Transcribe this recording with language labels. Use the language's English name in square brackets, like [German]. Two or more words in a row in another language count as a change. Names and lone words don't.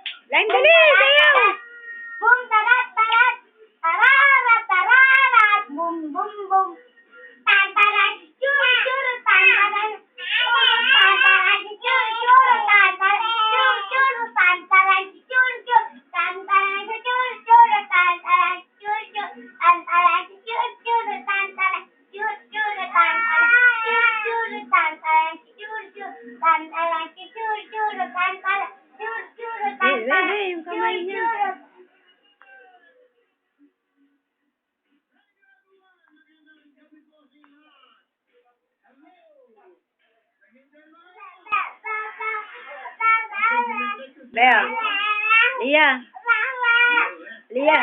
[Filipino] Lain dali, sayaw! Bum tarat tarat, tararat tararat, bum bum bum. Tan tarat, chur chur, tan tarat, tan tarat, chur chur, tan tarat, chur chur, tan tarat, chur chur, tan tarat, chur chur, tan tarat, chur chur, tan tarat, chur chur, tan tarat, chur chur, tan tarat, chur chur, tan tarat, chur chur, tan tarat, chur chur, tan tarat, chur chur, tan tarat, Yung kamay niya. Bea. Lia. Lia.